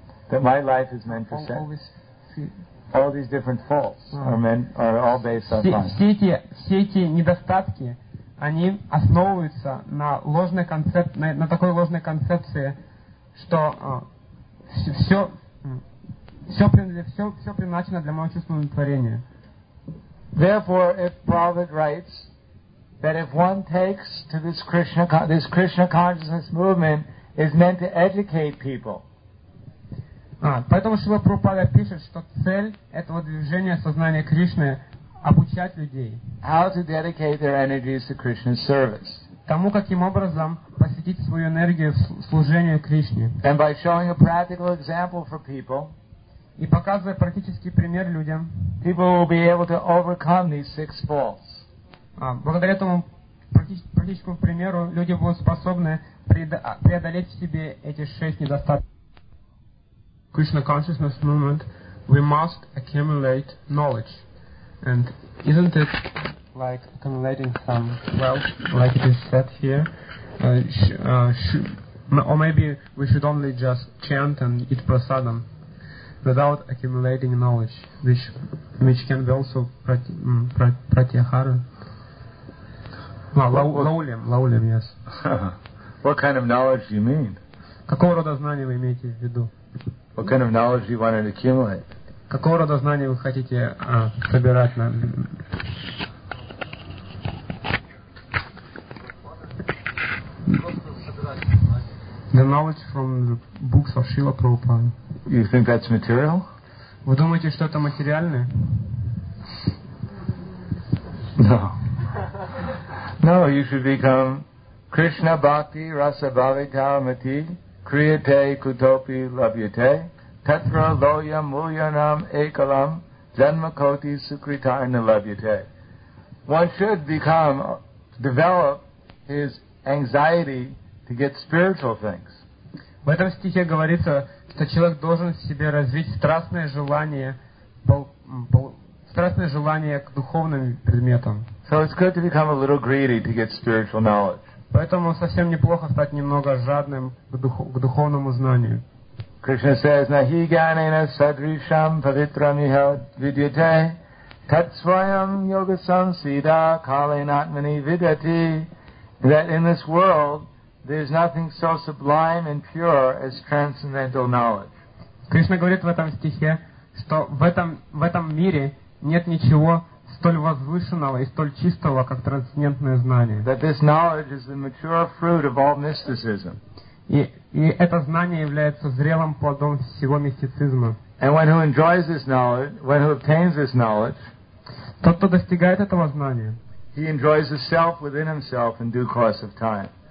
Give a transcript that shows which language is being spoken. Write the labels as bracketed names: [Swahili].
[English] That my life is meant for sense. All these different faults are all based on sense. [Russian] Все эти недостатки, они основываются на ложной концепции, на такой ложной концепции, что все предназначено для моего чувственного удовлетворения. [English] Therefore, if Prabhupada writes that if one takes to this Krishna consciousness movement is meant to educate people. [Russian] Поэтому Шрила Прабхупада пишет, что цель этого движения сознания Кришны обучать людей. [English] How to dedicate their energies to Krishna's service. [Russian] Тому, каким образом посвятить свою энергию в служение Кришне. [English] And by showing a practical example for people. [Russian] И показывая практический пример людям. [English] People will be able to overcome these six faults. [Russian] Благодаря этому практическому примеру люди будут способны преодолеть в себе эти шесть недостатков. [English] Krishna consciousness movement, we must accumulate knowledge. And isn't it like accumulating some wealth, like it is said here? Or maybe we should only just chant and eat prasadam without accumulating knowledge, which can be also pratyahara. Laulim, yes. What kind of knowledge do you mean? [Russian] Какого рода знания вы имеете в виду? [English] What kind of knowledge do you want to accumulate? [Russian] Какого рода знания вы хотите собирать на? [English] The knowledge from the books of Srila Prabhupada. You think that's material? [Russian] Вы думаете, что это материальное? [English] No. No, you should become [Sanskrit] Krishna Bhakti Rasa Bhavita Mati Kriyate Kutopi Labhyate Tatra Loyam Mulyanam Ekalam Janmakoti Sukritarna Labhyate. [English] One should develop his anxiety to get spiritual things. [Russian] В этом стихе говорится, что человек должен в себе развить страстное желание к духовным предметам. [English] So it's good to become a little greedy to get spiritual knowledge. [Russian] Поэтому совсем неплохо стать немного жадным к духовному знанию. [English] Krishna says, [Sanskrit] Nahi gyanena sadrisham pavitramiha vidyate tatsvayam yogasam siddha kalenatmani vidyate. [English] That in this world there is nothing so sublime and pure as transcendental knowledge. [Russian] Krishna говорит в этом стихе, что в этом мире нет ничего столь возвышенного и столь чистого, как трансцендентное знание. [English] That this knowledge is the mature fruit of all mysticism. [Russian] И это знание является зрелым плодом всего мистицизма. [English] And one who enjoys this knowledge, one who obtains this knowledge, [Russian] тот, кто достигает этого знания, [English] he enjoys the self within himself in due course of time.